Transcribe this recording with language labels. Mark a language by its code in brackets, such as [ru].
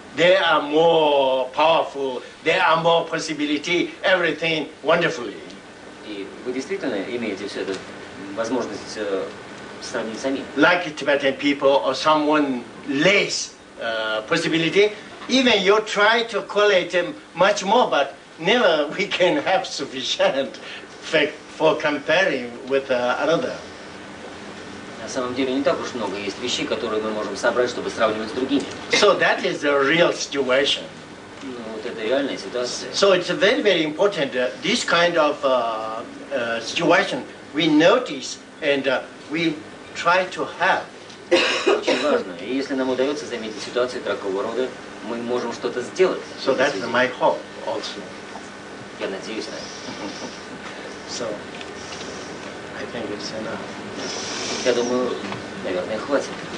[en] They are more powerful, there are more possibility, everything wonderfully. [ru] И вы действительно имеете все это возможность сравнить сами. [en] Like Tibetan people or someone less possibility, even you try to collect them much more, but never we can have sufficient fact for comparing with another. [ru] На самом деле не так уж много есть вещей, которые мы можем собрать, чтобы сравнивать с другими. [en] So that is the real situation. [ru] Ну, вот это реальная ситуация. [en] So it's very, very important. This kind of situation we notice and we try to have. [ru] Очень важно. И если нам удается заметить ситуацию такого рода, мы можем что-то сделать. [en] So that's my hope also. [ru] Я надеюсь на это. [en] So I think it's enough. [ru] Я думаю, наверное, хватит.